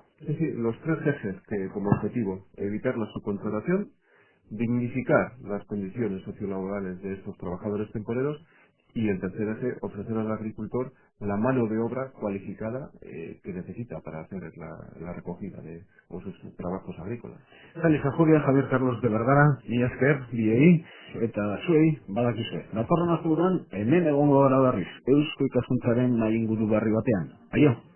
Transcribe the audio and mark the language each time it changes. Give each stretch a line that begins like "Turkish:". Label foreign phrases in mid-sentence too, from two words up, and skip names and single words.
Spanish: Es decir, los 3 ejes que como objetivo, evitar la subcontratación, dignificar las condiciones sociolaborales de estos trabajadores temporeros y el tercer eje, ofrecer al agricultor la mano de obra cualificada que necesita para hacer la recogida de sus trabajos agrícolas.
Basque: Félix Ajuria, Javier Carlos de Vergara, mi esker, biei, eta zuei, badakizue. Datorren asteburuan, hemen egongo gara berriz, Eusko Ikaskuntzaren nahi inguru berri batean. Aio!